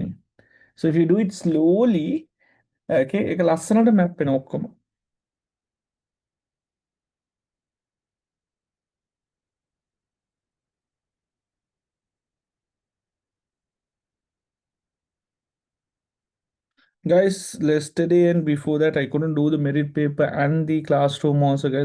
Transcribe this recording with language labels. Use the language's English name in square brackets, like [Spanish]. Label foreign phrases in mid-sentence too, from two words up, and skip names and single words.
[English] So if you do it slowly, [Sinhala] okay, ඒක ලස්සනට map වෙන ඔක්කොම. [English] Guys, yesterday and before that, I couldn't do the merit paper and the classroom also, guys.